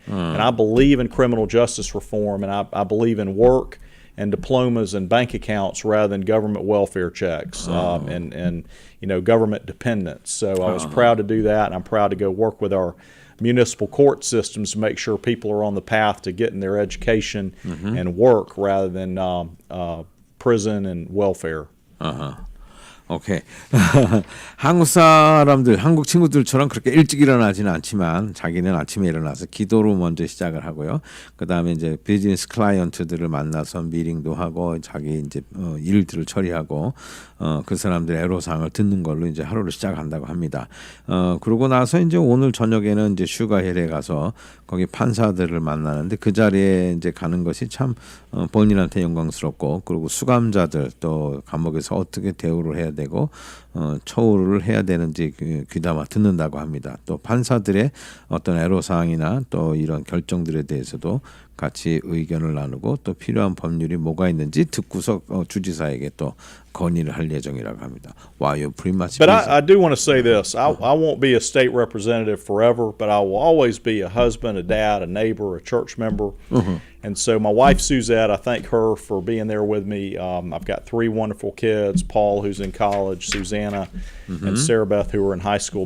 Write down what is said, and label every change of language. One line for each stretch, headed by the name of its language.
English: And I believe in criminal justice reform, and I believe in work and diplomas and bank accounts rather than government welfare checks and government dependence. So I was proud to do that, and I'm proud to go work with our municipal court systems to make sure people are on the path to getting their education and work rather than prison and welfare. 오케이.
Korean: 한국 사람들, 한국 친구들처럼 그렇게 일찍 일어나지는 않지만 자기는 아침에 일어나서 기도로 먼저 시작을 하고요. 그 다음에 이제 비즈니스 클라이언트들을 만나서 미팅도 하고 자기 이제 일들을 처리하고 그 사람들의 애로사항을 듣는 걸로 이제 하루를 시작한다고 합니다. 그러고 나서 이제 오늘 저녁에는 이제 슈가힐에 가서 거기 판사들을 만나는데 그 자리에 이제 가는 것이 참 본인한테 영광스럽고 그리고 수감자들 또 감옥에서 어떻게 대우를 해야 되고 처우를 해야 되는지 귀담아 듣는다고 합니다. 또 판사들의 어떤 애로사항이나 또 이런 결정들에 대해서도 같이 의견을 나누고 또 필요한 법률이 뭐가 있는지 듣고서 주지사에게 또 건의를 할 예정이라고 합니다.
English: Wow, you're pretty much But I do want to say this. I won't be a state representative forever, but I will always be a husband, a dad, a neighbor, a church member. And so my wife, Suzette, I thank her for being there with me. I've got 3 wonderful kids, Paul, who's in college, Susanna, and Sarah Beth, who are in high school.